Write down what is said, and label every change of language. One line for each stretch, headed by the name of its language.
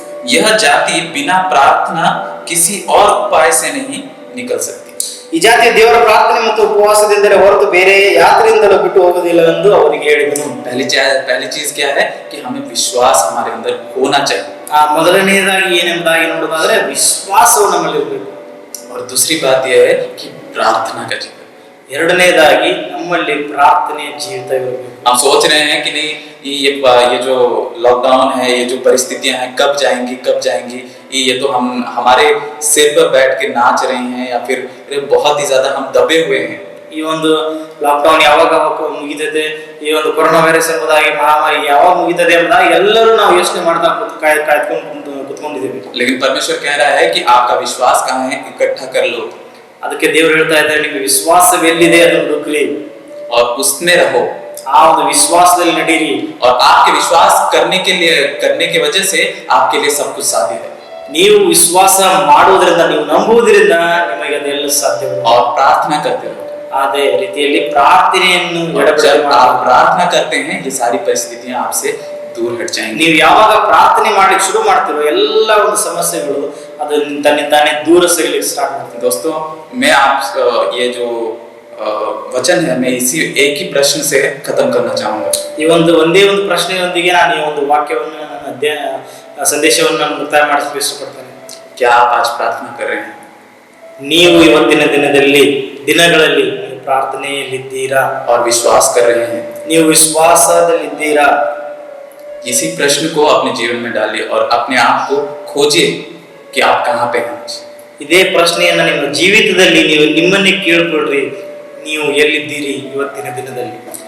Hindi: यह जाति बिना प्रार्थना किसी और उपाय से नहीं निकल सकती।
Kannada: ಈ ಜಾತಿ ದೇವರ ಪ್ರಾರ್ಥನೆ ಮತ್ತು ಉಪವಾಸದಿಂದಲೇ ಹೊರತು ಬೇರೆ ಯಾತ್ರೆಯಿಂದಲೂ ಬಿಟ್ಟು ಹೋಗುವುದಿಲ್ಲ ಎಂದು ಅವರಿಗೆ ಹೇಳಿದನು।
Hindi: पहली चीज क्या है कि हमें विश्वास हमारे अंदर होना चाहिए।
Kannada: ಮೊದಲನೆಯದಾಗಿ ಏನೆಂಬುದಾಗಿ ನೋಡೋದಾದ್ರೆ ವಿಶ್ವಾಸವು ನಮ್ಮಲ್ಲಿ ಇರಬೇಕು।
Hindi: और दूसरी बात यह है कि प्रार्थना का जीवन।
Kannada: ಎರಡನೇದಾಗಿ ನಮ್ಮಲ್ಲಿ ಪ್ರಾರ್ಥನೆಯ ಜೀವಿತ ಇರಬೇಕು।
Hindi: हम सोच रहे हैं कि नहीं ये जो लॉकडाउन है, ये जो परिस्थितियां हैं कब जाएंगी, ये तो हम हमारे सिर पर बैठ के नाच रहे हैं या फिर बहुत ही ज्यादा हम दबे हुए हैं।
Kannada: ಈ ಒಂದು ಲಾಕ್ಡೌನ್ ಯಾವಾಗ ಮುಗಿತದೆ, ಈ ಒಂದು ಕೊರೋನಾ ವೈರಸ್ ಎಂಬುದಾಗಿ ಮಹಾಮಾರಿ ಯಾವಾಗ ಮುಗಿತದೆ ಎಂಬುದಾಗಿ ಎಲ್ಲರೂ ನಾವು ಯೋಚನೆ ಮಾಡ್ತಾ ಕಾಯ್ಕೊಂಡು ಕುತ್ಕೊಂಡಿದ್ದೇವೆ।
Hindi: लेकिन परमेश्वर कह रहा है कि आपका विश्वास कहाँ है, इकट्ठा कर लो।
Kannada: ಅದಕ್ಕೆ ದೇವರು ಹೇಳ್ತಾ ಇದ್ದಾರೆ, ನಿಮ್ಮ ವಿಶ್ವಾಸವೆಲ್ಲಿದೆ ಅದನ್ನು ಹುಡುಕಲಿ
Hindi: और उसमें रहो।
Kannada: ಆ ಒಂದು ವಿಶ್ವಾಸದಲ್ಲಿ ನಡೀರಿ।
Hindi: और आपके विश्वास करने की वजह से आपके लिए सब कुछ साध्य है।
Kannada: ನೀವು ವಿಶ್ವಾಸ ಮಾಡುವುದರಿಂದ, ನೀವು ನಂಬುವುದರಿಂದ ನಿಮಗೆ ಅದೆಲ್ಲ ಸಾಧ್ಯ।
Hindi: और प्रार्थना करते रहो।
Kannada: ಅದೇ ರೀತಿಯಲ್ಲಿ ಪ್ರಾರ್ಥನೆಯನ್ನು
Hindi: जब आप प्रार्थना करते हैं ये सारी परिस्थितियां आपसे दूर हट जाएंगी।
Kannada: ನೀವು ಯಾವಾಗ ಪ್ರಾರ್ಥನೆ ಮಾಡ್ಲಿಕ್ಕೆ ಶುರು ಮಾಡ್ತೀರೋ ಎಲ್ಲ ಒಂದು ಸಮಸ್ಯೆಗಳು ಅದು ತಾನೇ ದೂರ ಸರಿಲಿಕ್ಕೆ ಸ್ಟಾರ್ಟ್ ಮಾಡ್ತದೆ।
Hindi: दोस्तों, मैं आप ये जो वचन है मैं इसी एक ही प्रश्न से खत्म करना चाहूंगा।
Kannada: ಈ ಒಂದೇ ಒಂದು ಪ್ರಶ್ನೆಯೊಂದಿಗೆ ನಾನು ಈ ಒಂದು ವಾಕ್ಯವನ್ನು ಸಂದೇಶವನ್ನು ನಾನು ಮುಕ್ತಾಯ ಮಾಡಿಸಲು ಇಷ್ಟಪಡ್ತೇನೆ।
Hindi: क्या आप आज प्रार्थना कर रहे हैं?
Kannada: ನೀವು ಇವತ್ತಿನ ದಿನಗಳಲ್ಲಿ ಪ್ರಾರ್ಥನೆಯಲ್ಲಿದ್ದೀರಾ?
Hindi: और विश्वास कर रहे हैं?
Kannada: ನೀವು ವಿಶ್ವಾಸದಲ್ಲಿದ್ದೀರಾ?
Hindi: इसी प्रश्न को अपने जीवन में डालिए और अपने आप को खोजिए कि आप कहाँ पे हैं।
Kannada: ಇದೇ ಪ್ರಶ್ನೆಯನ್ನ ನಿಮ್ಮ ಜೀವಿತದಲ್ಲಿ ನೀವು ನಿಮ್ಮನ್ನೇ ಕೇಳಿಕೊಳ್ಳ್ರಿ, ನೀವು ಎಲ್ಲಿದ್ದೀರಿ ಇವತ್ತಿನ ದಿನದಲ್ಲಿ?